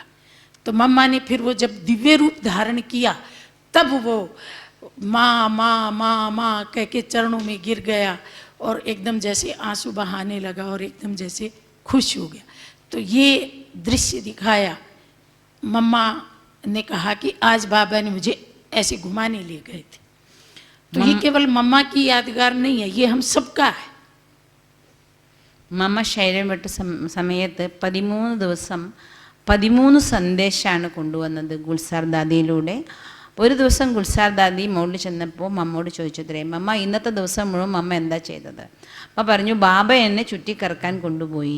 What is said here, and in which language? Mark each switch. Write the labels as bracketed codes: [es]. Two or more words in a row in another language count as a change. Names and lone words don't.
[hi] तो मम्मा ने फिर वो जब दिव्य रूप धारण किया तब वो माँ माँ माँ माँ कह के चरणों में गिर गया और एकदम जैसे आंसू बहाने लगा और एकदम जैसे खुश हो गया। तो ये दृश्य दिखाया। मम्मा ने कहा कि आज बाबा ने मुझे ऐसे घुमाने ले गए थे। तो ये केवल मम्मा की यादगार नहीं है, ये हम सबका है। [ml] മമ്മ ശരീരം വിട്ട സമയത്ത് 13 ദിവസം 13 സന്ദേശമാണ് കൊണ്ടുവന്നത് ഗുൽസാർ ദാദിയിലൂടെ. ഒരു ദിവസം ഗുൽസാർ ദാദി മുകളിൽ ചെന്നപ്പോൾ മമ്മോട് ചോദിച്ചത്രേ, മമ്മ ഇന്നത്തെ ദിവസം മുഴുവൻ മമ്മ എന്താ ചെയ്തത്? അപ്പം പറഞ്ഞു ബാബ എന്നെ ചുറ്റിക്കറക്കാൻ കൊണ്ടുപോയി.